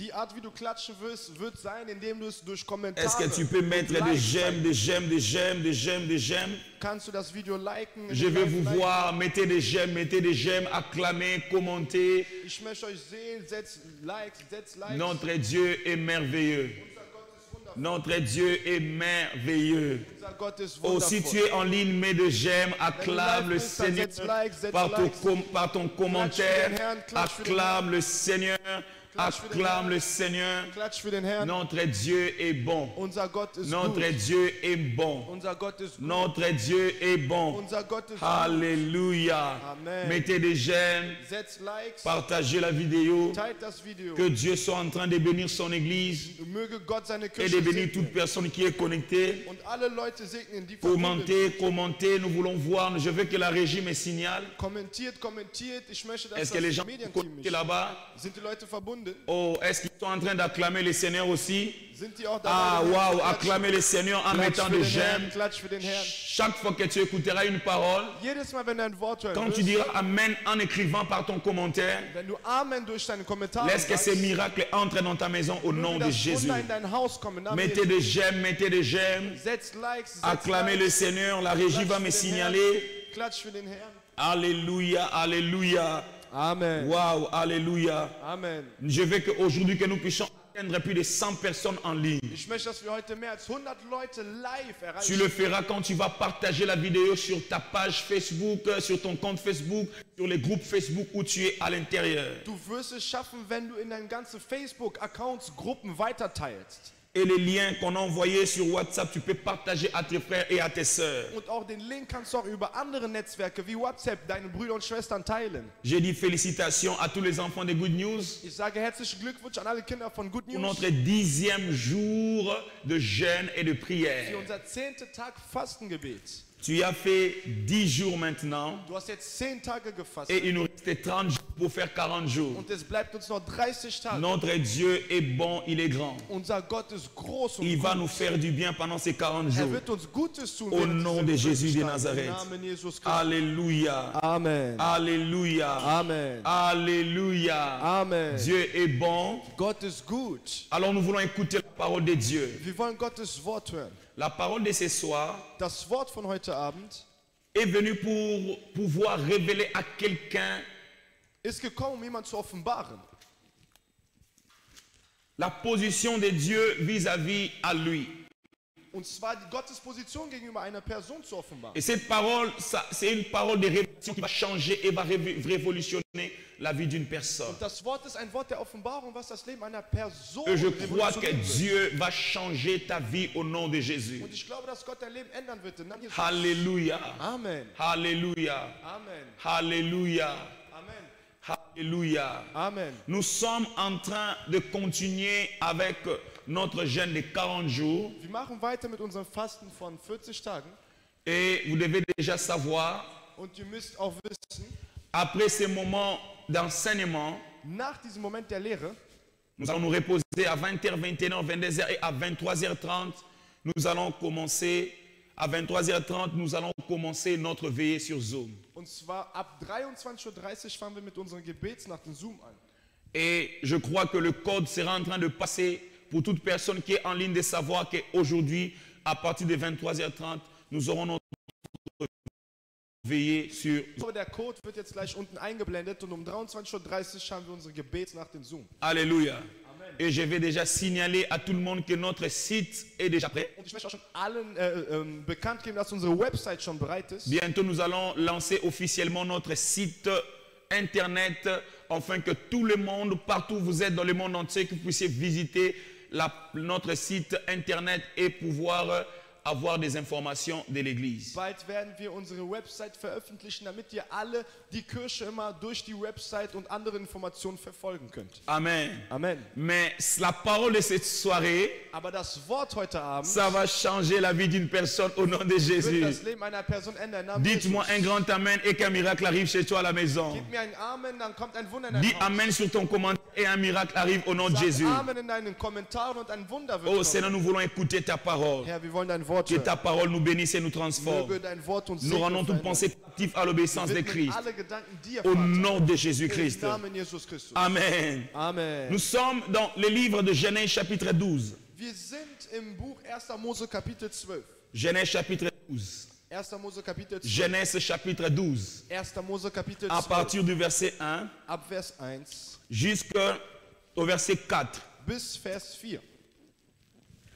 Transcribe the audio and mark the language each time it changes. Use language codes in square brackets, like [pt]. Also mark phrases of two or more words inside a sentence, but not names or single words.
[fr] Est-ce que tu peux mettre des j'aime, des j'aime, des j'aime, des j'aime, des j'aime? Je veux vous voir, mettez des j'aime, acclamez, commentez. Notre Dieu est merveilleux. Notre Dieu est merveilleux. [de] Unser Gott ist [fr] Oh, si tu [de] wundervoll. [fr] es en ligne, mets de j'aime, acclame le Seigneur par ton commentaire, acclame le Seigneur, acclame le Seigneur. [de] Klatsch für den Herrn. [fr] Notre Dieu est bon. [de] Unser Gott ist [fr] Notre [de] gut. [fr] Dieu est bon. [de] Unser Gott ist gut. [fr] Notre Dieu est bon. [de] Unser Gott ist gut. [fr] Alléluia. Amen. Mettez des j'aime, [de] Setzt Likes, [fr] partagez la vidéo. [de] teilt das Video. [fr] Que Dieu soit en train de bénir son église [de] Möge Gott seine [fr] et [de] Kirche [fr] de bénir [de] segnen. [fr] toute personne qui est connectée. [de] Und alle Leute segnen, die verbunden sind. [fr] Commentez, nous voulons voir. Je veux que la régie me signale. [de] Kommentiert. Ich möchte, dass [fr] Est-ce que les [de] das [fr] gens sont [de] Medienteam [fr] connectés [de] mich. [fr] là-bas? [de] Sind die Leute verbunden? [fr] Oh, est-ce qu'ils sont en train d'acclamer le Seigneur aussi? [de] Sind die auch [fr] Ah, [de] dabei? [fr] waouh, acclamer le Seigneur en [de] Klatsch [fr] mettant [de] für [fr] des [de] den Herrn, [fr] j'aime. [de] Klatsch für den Herrn. [fr] Chaque fois que tu écouteras une parole, [de] Jedes Mal, wenn du ein Wort hören [fr] quand tu [de] wirst, [fr] diras Amen en écrivant par ton commentaire, [de] wenn du Amen durch deine Kommentare [fr] laisse que [de] sagst, [fr] ces miracles entrent dans ta maison au nom [de] möge [fr] de [de] das [fr] Jésus. [de] Wunder in dein Haus kommen. Amen. [fr] Mettez des j'aime, mettez des j'aime. [de] Setzt Likes, setzt [fr] Acclamez le [de] Likes. [fr] Seigneur, la régie va me [de] Klatsch für den [fr] signaler. [de] Herrn. Klatsch für den Herrn. [fr] Alléluia, alléluia. Amen. Waouh, alléluia. Amen. Je veux qu'aujourd'hui que nous puissions atteindre plus de 100 personnes en ligne. [de] Ich möchte, dass wir heute mehr als 100 Leute live [fr] Tu [de] erreichen. [fr] le feras quand tu vas partager la vidéo sur ta page Facebook, sur ton compte Facebook, sur les groupes Facebook où tu es à l'intérieur. [de] Du wirst es schaffen, wenn du in deinen ganzen Facebook-Accounts Gruppen weiterteilst. [fr] Et les liens qu'on a envoyés sur WhatsApp, tu peux partager à tes frères et à tes sœurs. [de] Und auch den Link kannst du auch über andere Netzwerke wie WhatsApp deinen Brüdern und Schwestern teilen. [fr] J'ai dit félicitations à tous les enfants de Good News [de] Ich sage herzlichen Glückwunsch an alle Kinder von Good [fr] pour [de] News [fr] notre 10e jour de jeûne et de [de] für [fr] prière. [de] unser 10. Tag Fastengebet. [fr] Tu as fait 10 jours maintenant [de] Du hast jetzt 10 Tage gefastet [fr] et il nous restait 30 jours pour faire 40 jours. [de] und es bleibt uns noch 30 Tage. [fr] Notre Dieu est bon, il est grand. [de] Unser Gott ist groß und [fr] Il va [de] gut. [fr] nous faire du bien pendant ces 40 [de] Er [fr] jours. [de] wird uns Gutes tun. [fr] Au [de] während [fr] nom [de] dieser [fr] de Jésus de [de] 40 Tage. [fr] Nazareth. [de] Im Namen Jesus Christus. [fr] Alléluia. Amen. Alléluia. Amen. Alléluia. Amen. Dieu est bon. [de] Gott ist gut. [fr] Alors nous voulons écouter la parole de Dieu. [de] Wir wollen Gottes Wort hören. [fr] La parole de ce soir [de] Das Wort von heute Abend [fr] est venue pour pouvoir révéler à quelqu'un [de] ist gekommen, jemand zu offenbaren. [fr] la position de Dieu vis-à-vis à lui. [de] Und zwar die Gottes Position gegenüber einer Person zu offenbaren. [fr] Et cette parole, c'est une parole de révélation qui va changer et va révolutionner la vie d'une personne. [de] Das Wort ist ein Wort der Offenbarung, was das Leben einer Person [fr] Et je crois que [de] revolutionieren wird. [fr] Dieu va changer ta vie au nom de Jésus. [de] Und ich glaube, dass Gott dein Leben ändern wird. Im Namen Jesus. [fr] Alléluia. Amen. Alléluia. Amen. Alléluia. Amen. Alléluia. Amen. Nous sommes en train de continuer avec notre jeûne de 40 jours. [de] Wir machen weiter mit unserem Fasten von 40 Tagen. [fr] Et vous devez déjà savoir, [de] Und ihr müsst auch wissen, [fr] après ces moments d'enseignement, [de] nach diesem Moment der Lehre, [fr] nous allons nous reposer à 20h, 21h, 22h et à 23h30. Nous allons commencer, à 23h30, nous allons commencer notre veillée sur Zoom. [de] und zwar ab 23:30 Uhr fangen wir mit unseren Gebetsnacht in Zoom an. [fr] Et je crois que le code sera en train de passer pour toute personne qui est en ligne de savoir qu'aujourd'hui, à partir de 23h30, nous aurons notre veillée sur Zoom. [de] Aber der Code wird jetzt gleich unten eingeblendet und um 23:30 Uhr haben wir unsere Gebetsnacht in Zoom. [fr] Alléluia. Et je vais déjà signaler à tout le monde que notre site est déjà prêt. [de] Und ich möchte auch schon allen bekannt geben, dass unsere Website schon bereit ist. [fr] Bientôt, nous allons lancer officiellement notre site internet afin que tout le monde, partout où vous êtes dans le monde entier, que vous puissiez visiter notre site internet et pouvoir avoir des informations de l'église. [de] Bald werden wir unsere Website veröffentlichen, damit ihr alle die Kirche immer durch die Website und andere Informationen verfolgen könnt. Amen. Amen. [fr] Mais la parole de cette soirée, [de] Aber das Wort heute Abend [fr] ça va changer la vie d'une personne au nom de [de] wird [fr] Jésus. [de] das Leben einer Person ändern. Namen [fr] Dites-moi [de] Jesus. [fr] un grand amen et qu'un miracle arrive chez toi à la maison. [de] Gib mir ein Amen, dann kommt ein Wunder in dein [fr] Dis [de] Haus. [fr] amen sur ton commentaire et un miracle arrive au nom de [de] Sag [fr] Jésus. [de] Amen in deinen Kommentaren und ein Wunder wird [fr] Oh [de] kommen. [fr] Seigneur, nous voulons écouter ta parole. [de] Herr, wir wollen dein Wort [fr] Que [de] hören. [fr] ta parole nous bénisse et nous transforme. [de] Möge dein Wort uns [fr] Nous rendons toute [de] segnen. [fr] pensée captive à l'obéissance de [de] Widmen [fr] Christ. [de] alle Gedanken dir, [fr] Au [de] Vater. [fr] nom de [de] Im [fr] Jésus-Christ. [de] Namen Jesus Christus. Amen. Amen. [fr] Nous sommes dans le livre de Genèse chapitre 12. [de] Wir sind im Buch 1. Mose Kapitel 12. [fr] Genèse chapitre 12. [de] 1. Mose Kapitel 12. [fr] Genèse chapitre 12. [de] 1. Mose Kapitel [fr] À [de] 12. [fr] partir du verset 1 [de] Ab Vers 1 [fr] jusqu'au verset 4. [de] bis Vers 4.